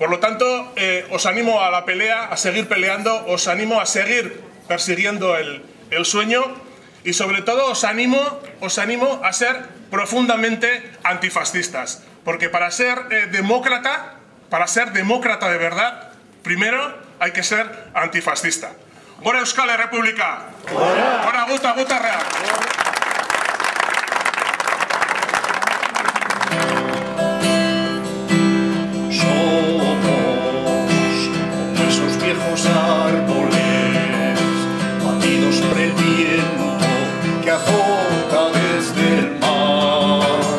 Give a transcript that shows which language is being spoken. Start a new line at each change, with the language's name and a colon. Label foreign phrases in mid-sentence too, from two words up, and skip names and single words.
Spanish: Por lo tanto, os animo a la pelea, a seguir peleando, os animo a seguir persiguiendo el sueño y sobre todo os animo a ser profundamente antifascistas. Porque para ser demócrata de verdad, primero hay que ser antifascista.
Basque: Gora Euskal Errepublika! Gora gutarra!
Spanish: Viejos árboles batidos por el viento que azota desde el mar.